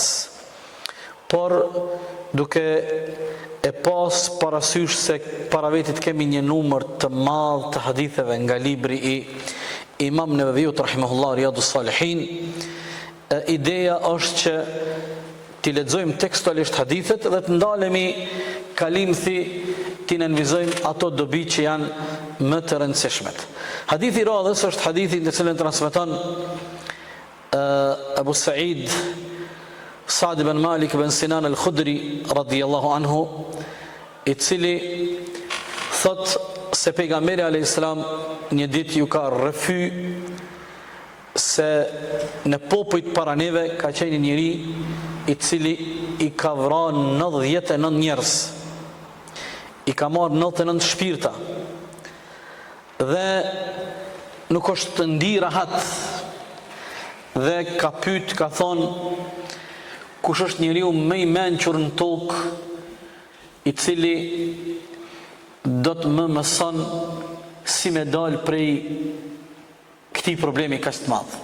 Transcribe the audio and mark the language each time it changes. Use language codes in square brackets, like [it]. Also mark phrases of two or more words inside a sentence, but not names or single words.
[sq] Por duke e pas parasysh se para vetit kemi një numër të madh të haditheve nga libri i Imam Neveviut rahimahullah Riyadus Salihin, ideja është që t'i lexojmë tekstualisht hadithet dhe të ndalemi kalimthi t'i nënvizojmë ato dobi që janë më të rëndësishmet. Hadithi i radhës është hadithi në cilën transmeton Abu Sa'id Sa'd ibn Malik ibn Sinan al-Khudri [ar] رضي الله عنه, [sq] i cili thot se pejgamberi [ar] عليه السلام [sq] një ditë ju ka rrëfy se në popujt para neve ka qenë një njeri i cili i ka vrarë 99 njerëz, i ka marrë 99 shpirta dhe nuk është të ndi rahat, dhe ka pyet, ka thonë, kush është njeriu më i mençur në tokë i cili do të më mëson si me dal prej këtij problemi kaq të madh.